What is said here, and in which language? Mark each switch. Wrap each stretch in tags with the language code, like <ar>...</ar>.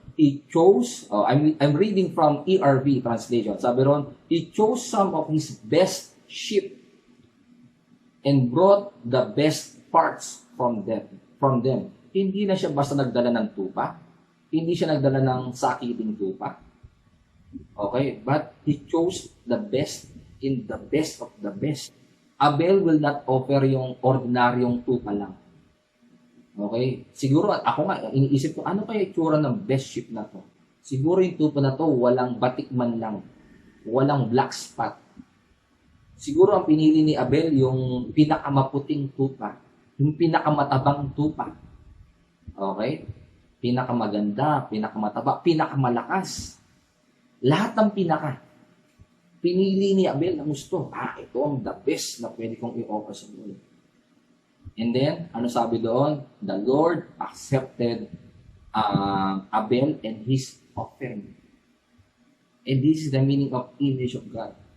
<en>He chose, I'm reading from ERV translation.</en> <tl>Sabi doon,</tl> <en>he chose some of his best sheep and brought the best parts from them.</en> <tl>Hindi na siya basta nagdala ng tupa. Hindi siya nagdala ng sakiting tupa.</tl> <en>Okay? But he chose the best in the best of the best. Abel will not offer</en> <tl>yung ordinaryong tupa lang.</tl> <en>Okay?</en> <tl>Siguro, ako nga, iniisip ko, ano kaya itsura ng</tl> <en>best sheep</en> <tl>na to? Siguro yung tupa na to, walang batik man lang. Walang black spot. Siguro ang pinili ni Abel yung pinakamaputing tupa. Yung pinakamatabang tupa. Okay? Pinakamaganda, pinakamataba, pinakamalakas. Lahat ng pinaka. Pinili ni Abel na gusto. Ito ang the best na pwede kong i-offer sa Lord.</tl> <en>And then,</en> <tl>ano sabi doon?</tl> <en>The Lord accepted Abel and his offering. And this is the meaning of image of God.</en>